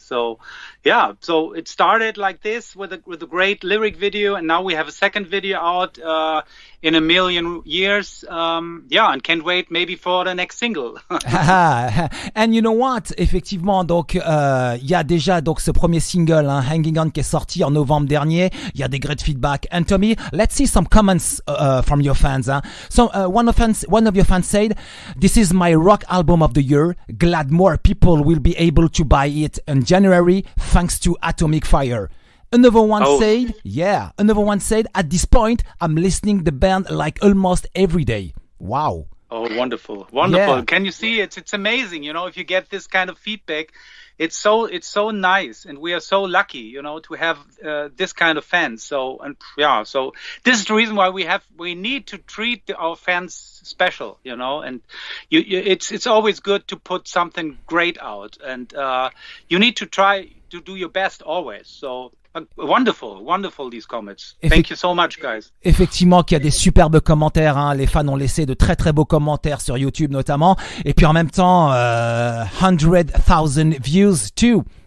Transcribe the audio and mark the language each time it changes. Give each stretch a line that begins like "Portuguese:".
English: So, so it started like this with a great lyric video, and now we have a second video out in a million years. And can't wait maybe for the next single. And you know what?
French: Effectivement, donc il y a déjà donc ce premier single, Hanging On, qui est sorti en novembre dernier. Il y a des
English: great feedback. And Tommy, let's see some comments from your fans. So one of your fans said, "This is my rock album of the year. Glad more people will be able to buy it in January thanks to Atomic Fire." Another one said, "At this point, I'm listening the band like almost every day." Wow. Oh, wonderful. Yeah. Can you see it? It's amazing, if you get this kind of feedback. It's so nice, and we are so lucky, to have this kind of fans. So this is the reason why we need to treat our fans special, and it's always good to put something great out, and you need to try to do your best always. So wonderful these comments. Thank you so much, guys.
French: Effectivement, qu'il y a des superbes commentaires. Hein. Les fans ont laissé de très très beaux commentaires sur YouTube notamment. Et puis en même temps,
English: 100,000 views too.